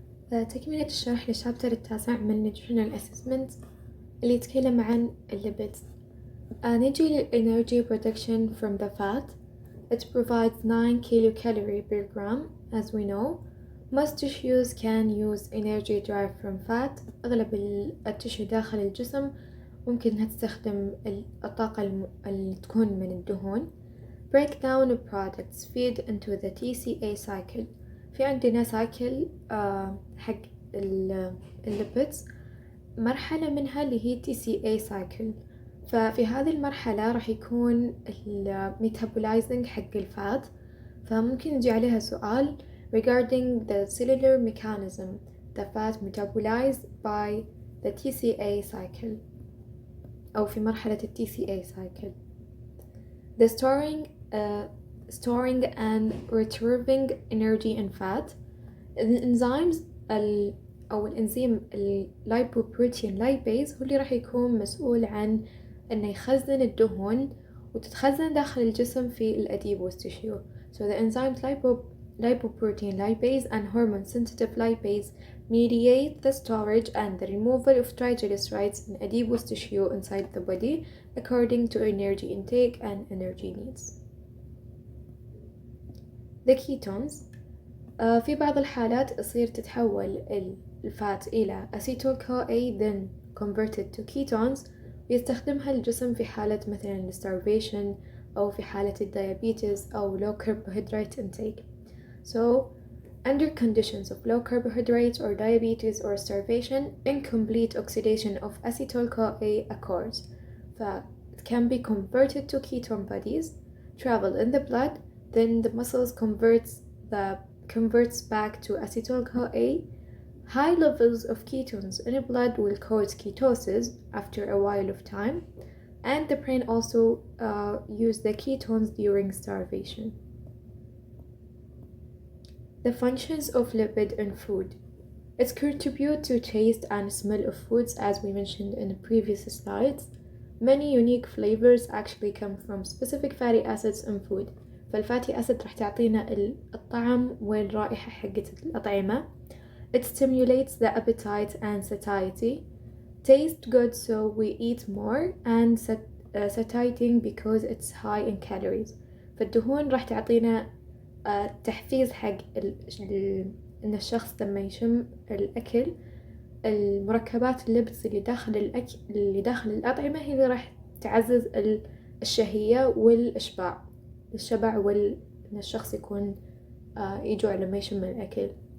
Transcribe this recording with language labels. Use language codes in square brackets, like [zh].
[ar] تكملة الشرح للشابتر التاسع من Nutritional Assessment اللي يتكلم عن الليبيدز. نيجي [en] للenergy production from the fat. It provides 9 kilocalorie per gram. As we know, most tissues can use energy derived from fat. [ar] أغلب التشو داخل الجسم ممكن إنها تستخدم الطاقة اللي تكون من الدهون. [en] Breakdown of products feed into the TCA cycle. [ar] في عندنا سايكل حق الليبيدز، مرحلة منها اللي هي TCA cycle. ففي هذه المرحلة راح يكون الميتابولايزنج حق الفات، فممكن يجي عليها سؤال [en] regarding the cellular mechanism the fat metabolized by the TCA cycle [ar] أو في مرحلة TCA cycle. [en] The storing and retrieving energy in fat. [ar] الانزيمز أو الإنزيم اللايبوبروتين لايبيز هو اللي راح يكون مسؤول عن إنه يخزن الدهون وتتخزن داخل الجسم في الأديبوس tissue. [en] So the enzymes lipoprotein lipase and hormone sensitive lipase mediate the storage and the removal of triglycerides in adipose tissue inside the body according to energy intake and energy needs. The ketones. [ar] في بعض الحالات تصير تتحول الفات إلى [en] acetyl-CoA then converted to ketones [ar] ويستخدمها الجسم في حالة مثلا [en] starvation [ar] أو في حالة الديابيتس أو [en] low carbohydrate intake. So under conditions of low carbohydrate or diabetes or starvation, incomplete oxidation of acetyl-CoA occurs. It can be converted to ketone bodies, travel in the blood, then the muscles converts back to acetyl-CoA. High levels of ketones in the blood will cause ketosis after a while of time, and the brain also use the ketones during starvation. The functions of lipid in food. It contributes to taste and smell of foods as we mentioned in the previous slides. Many unique flavors actually come from specific fatty acids in food. [ar] فالفاتي أسيد راح تعطينا الطعم والرائحة حقة الأطعمة. [en] It stimulates the appetite and satiety. Taste good so we eat more and satiating because it's high in calories. [ar] فالدهون راح تعطينا تحفيز حق إن الشخص لما يشم الأكل المركبات اللبس اللي داخل الأكل اللي داخل الأطعمة هي اللي راح تعزز الشهية والإشباع. الشبع إن الشخص يكون يجوع لما يشم الأكل.